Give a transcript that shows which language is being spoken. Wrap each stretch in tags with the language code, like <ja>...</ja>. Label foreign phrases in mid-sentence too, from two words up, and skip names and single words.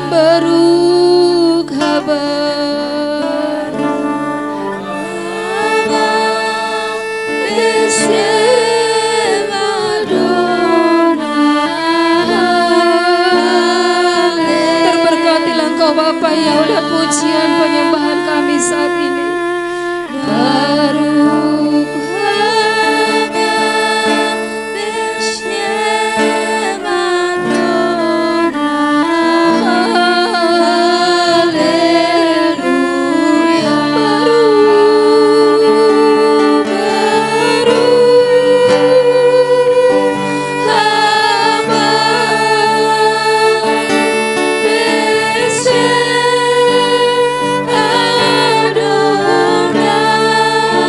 <he>ברוך הבא בשם אדוני.</he> <id>Terberkatilah Engkau Bapa ya oleh pujian penyembahan kami saat ini.</id> <he>ברוך הבא בשם אדוני, הללויה. ברוך הבא בשם אדוני,</he>